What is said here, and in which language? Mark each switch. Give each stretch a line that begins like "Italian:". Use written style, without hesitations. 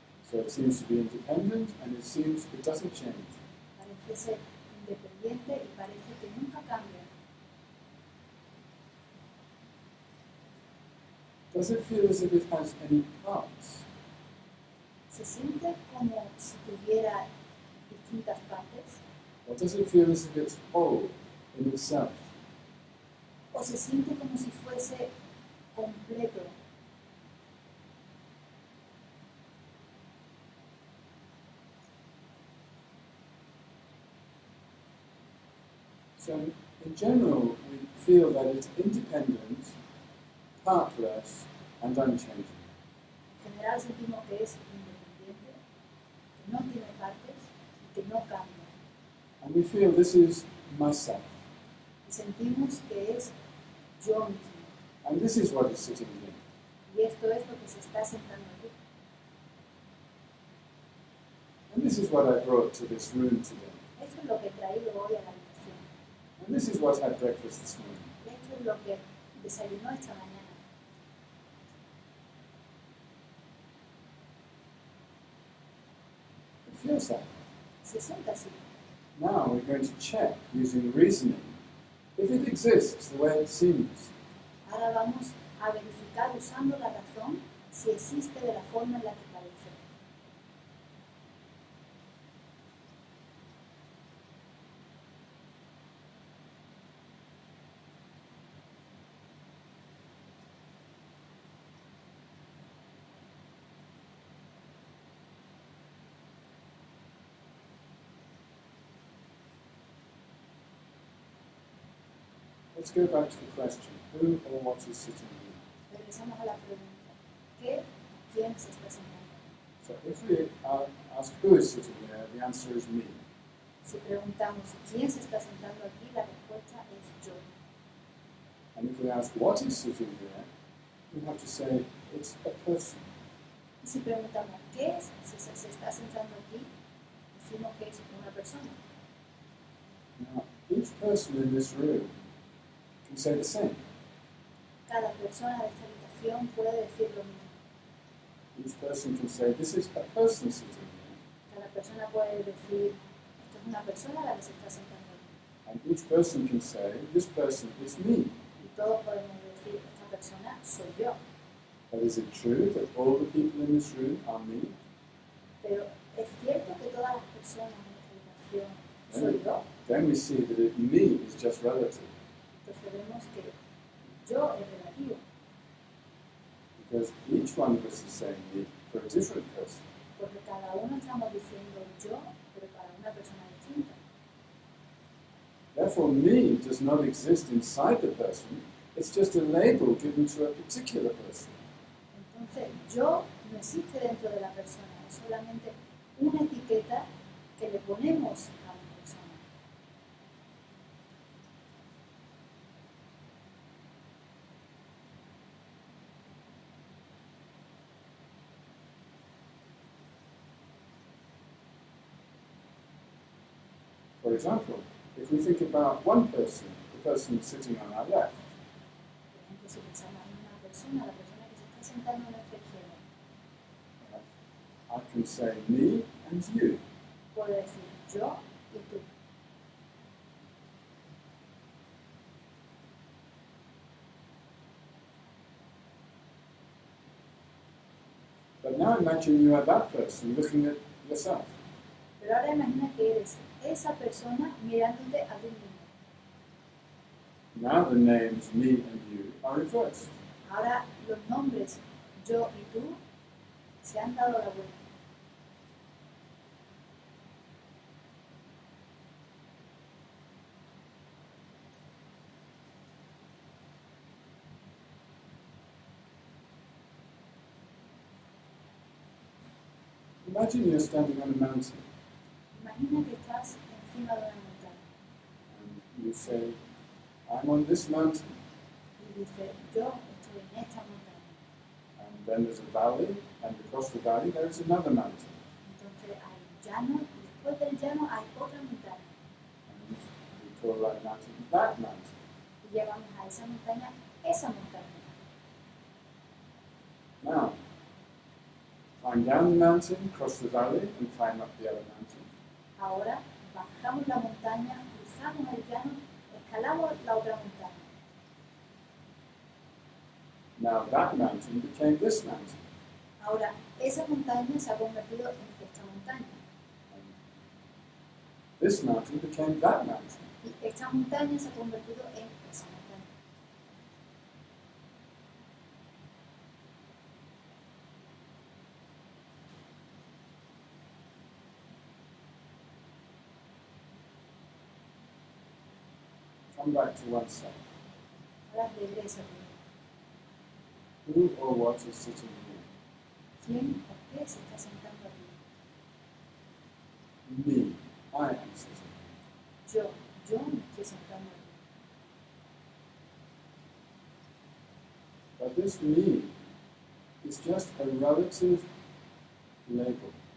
English: So it seems to be independent, and it doesn't change.
Spanish: Parece ser independiente y parece que nunca cambia.
English: Does it feel as if it has any parts?
Spanish: Se siente como si tuviera distintas partes,
English: Or does it feel as if it's whole in itself?
Spanish: o se siente como si fuese completo.
English: So in general, we feel that it's independent, partless, and unchanging.
Spanish: En general sentimos que es independiente, que no tiene partes y que no cambia.
English: And we feel this is myself.
Spanish: Y sentimos que es yo mismo.
English: And this is what is sitting here.
Spanish: Y esto es lo que se está sentando aquí.
English: And this is what I brought to this room today.
Spanish: Esto es lo que he traído hoy a la habitación.
English: And this is what had breakfast this morning.
Spanish: Y esto es lo que desayunó esta mañana.
English: It feels that.
Spanish: Se siente así.
English: Now we're going to check using reasoning if it exists the way it seems.
Spanish: Ahora vamos a verificar usando la razón si existe de la forma en la que parece.
English: Let's go back to the question, who or what is sitting here?
Spanish: Regresamos a la pregunta. ¿Qué o quién se está sentando?
English: So if we ask who is sitting here, the answer is me.
Spanish: Si preguntamos quién se está sentando aquí, la respuesta es yo.
English: And if we ask what is sitting here, we have to say it's a person.
Spanish: Y si preguntamos qué es, si se está sentando aquí, decimos que es una persona.
English: Now, each person in this room can say the same.
Spanish: Cada persona de esta habitación puede decir lo mismo.
English: Each person can say, this is a person sitting here.
Spanish: Cada persona puede decir, esto es una persona la que se está sentando aquí.
English: And each person can say, this person is me.
Spanish: Y todos podemos decir, esta persona soy yo.
English: But is it true that all the people in this room are me?
Spanish: Pero es cierto que todas las personas en esta habitación soy yo.
English: Then we see that me is just relative.
Spanish: Entonces vemos que yo es relativo.
English: Because each one of us is saying me for a different person.
Spanish: Porque cada uno estamos diciendo yo, pero para una persona distinta.
English: Therefore, me does not exist inside the person. It's just a label given to a particular person.
Spanish: Entonces, yo no existe dentro de la persona, es solamente una etiqueta que le ponemos a una persona.
English: For example, if we think about one person, the person sitting on our left,
Spanish: Por ejemplo, si pensamos en una persona, la persona que se está sentando a nuestra izquierda,
English: I can say me and you.
Spanish: puedo decir yo y tú.
English: But now imagine you are that person looking at yourself.
Spanish: Pero ahora imagina que eres esa persona mirándote a ti mismo.
English: Now the names me and you are reversed.
Spanish: Ahora los nombres yo y tú se han dado la vuelta.
English: Imagine you're standing on a mountain
Spanish: Imagina que estás encima de una montaña
English: and you say, I'm on this mountain.
Spanish: y dices yo estoy en esta montaña.
English: And then there's a valley, and across the valley there is another mountain.
Spanish: Entonces hay llano y después del llano hay otra montaña.
English: And we call that mountain that mountain.
Spanish: Y llamamos a esa montaña esa montaña.
English: Now, climb down the mountain, cross the valley, and climb up the other mountain.
Spanish: Ahora bajamos la montaña, cruzamos el llano, escalamos la otra montaña.
English: Now that mountain became this mountain.
Spanish: Ahora esa montaña se ha convertido en esta montaña.
English: And this mountain became that mountain.
Spanish: Y esta montaña se ha convertido en esa montaña.
English: Come back to oneself.
Spanish: Ahora regresa conmigo.
English: Who or what is sitting here?
Spanish: ¿Quién o qué se está sentando aquí?
English: Me. I am sitting here.
Spanish: Yo me estoy sentando aquí.
English: But this me is just a relative label.